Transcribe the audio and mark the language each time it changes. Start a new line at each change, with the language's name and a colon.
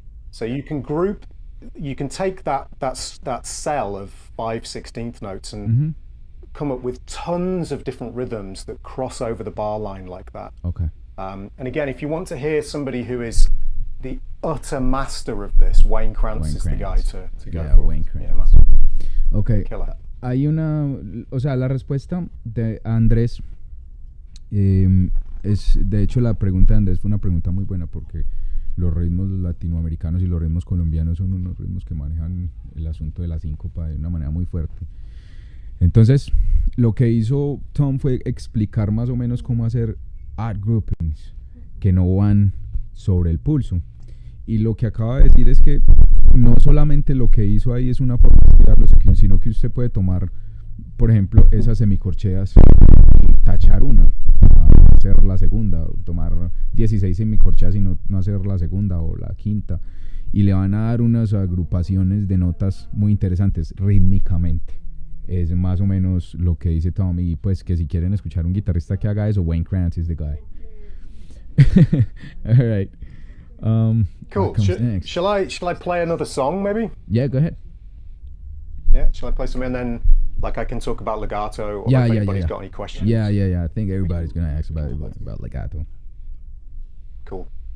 English: So you can group, you can take that cell of 5 16th notes and come up with tons of different rhythms that cross over the bar line like that. And again, if you want to hear somebody who is the utter master of this, Wayne Krantz is the guy to go for. Wayne Krantz.
Spanish: Hay una, o sea, la respuesta de Andrés es, de hecho, la pregunta de Andrés fue una pregunta muy buena, porque los ritmos latinoamericanos y los ritmos colombianos son unos ritmos que manejan el asunto de la síncopa de una manera muy fuerte. Entonces, lo que hizo Tom fue explicar más o menos cómo hacer odd groupings que no van sobre el pulso. Y lo que acaba de decir es que no solamente lo que hizo ahí es una forma de estudiarlo, sino que usted puede tomar, por ejemplo, esas semicorcheas y tachar una, hacer la segunda, o tomar 16 semicorcheas y no hacer la segunda o la quinta, y le van a dar unas agrupaciones de notas muy interesantes rítmicamente. Es más o menos lo que dice Tom, y pues que si quieren escuchar un guitarrista que haga eso,
English: Wayne Krantz is the guy. All right. Cool. Shall I play another song maybe? Yeah, go ahead. Yeah, shall I play something, and then like I can talk about legato, or if anybody's got any questions. Yeah. I think everybody's gonna ask about legato. Cool.